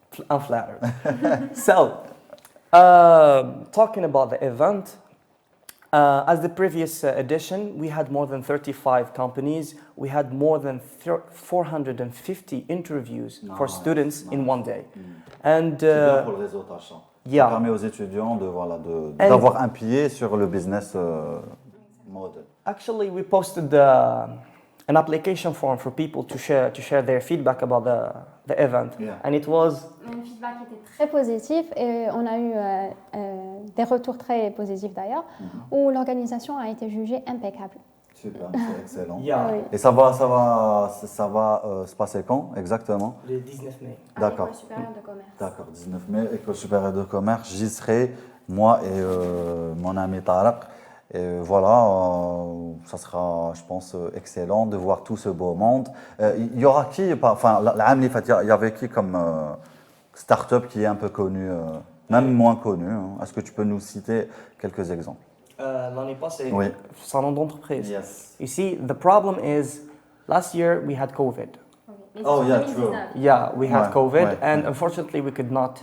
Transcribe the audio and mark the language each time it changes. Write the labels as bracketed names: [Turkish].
[English] I'm flattered. So, talking about the event, as the previous edition, we had more than 35 companies. We had more than 450 interviews for students in one day. And [French] C'est bien pour le réseautage. Ça permet aux étudiants d'avoir un pied sur le business model. [English] Actually, we posted an application form for people to share their feedback about the event. Yeah. And it was... [French] Un feedback était très positif et on a eu des retours très positifs d'ailleurs, où l'organisation a été jugée impeccable. Super, c'est excellent. [English] Yeah. [French] Oui. Et ça va se passer quand exactement? Le 19 mai. D'accord. À l'École Supérieure de Commerce. D'accord, 19 mai, École Supérieure de Commerce, j'y serai, moi et mon ami Tarek. Et voilà, ça sera, je pense, excellent de voir tout ce beau monde. Il y aura qui, enfin, l'année, il y avait qui comme start-up qui est un peu connu, même moins connu, hein. Est-ce que tu peux nous citer quelques exemples? L'année passée, Oui. salon d'entreprise. [English] Yes. You see, the problem is, last year we had COVID. Oh, yeah, true. Yeah, we had [French] Ouais, COVID, ouais, [English] and [French] ouais. [English] unfortunately we could not.